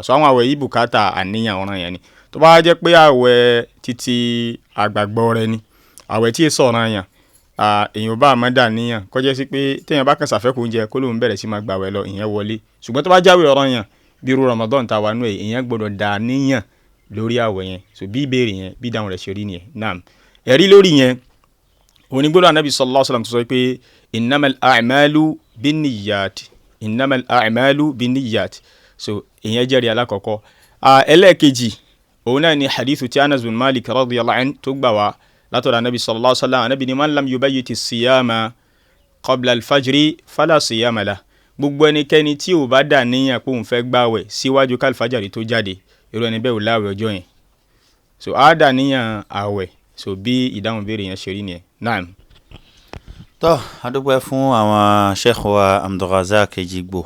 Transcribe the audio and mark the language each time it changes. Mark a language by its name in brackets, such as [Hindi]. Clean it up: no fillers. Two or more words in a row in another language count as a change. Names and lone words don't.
[Yoruba] So àwọn àwẹ̀ yìí bùkátà àníyàn ọ̀ràn yẹn ni. Tó bá jẹ́ pé àwẹ̀ títí àgbàgbọ́ rẹ ni àwẹ̀ tí èso ọ̀ràn yẹn èèyàn bá máa dà níyàn kó jẹ́ sí pé téèyàn bá kàn ṣàfẹ́kù oúnjẹ kó lóun bẹ̀rẹ̀ sí máa gbàwẹ̀ lọ ìyẹn wọlé. Ṣùgbọ́n tó bá jáwé ọ̀ràn yẹn bí irú Ramadan ta wà nú ẹ̀ èèyàn gbọ́dọ̀ dà níyàn lórí àwẹ̀ yẹn. So bí ìbéèrè yẹn bí dáhùn rẹ̀ ṣe rí nìyẹn. Naam, ẹ̀rí lórí yẹn onígbọ́dọ̀ Ànábì [Arabic] صلى الله عليه وسلم [Yoruba] tó sọ pé [Arabic] إنما الأعمال بالنيات، إنما الأعمال بالنيات. [Yoruba] So ìyẹn jẹ́rìí alákọ̀ọ́kọ́. Ẹlẹ́ẹ̀kejì òun náà ni hadithu tí Anas bin Malik [Arabic] رضي الله عنه [Yoruba] tó gbà wá látọ̀dọ̀ Ànábì [Arabic] صلى الله عليه وسلم. [Yoruba] Ànábì ní [Arabic] من لم يبيت الصيام قبل الفجر فلا صيام له. [Yoruba] Gbogbo ẹnikẹ́ni tí ò bá dà níyàn pé òun fẹ́ gbàwẹ̀ síwájú kálífàjárì tó jáde irú ẹni bẹ́ẹ̀ ò láwẹ̀ ọjọ́ yẹn. So á dà níyàn àwẹ̀. So bí ìdáhùn béèrè yẹn ṣe rí nìyẹn. Naam. Tó a dúpẹ́ fún àwọn Sheikh wa Abul Rozak Ejigbo.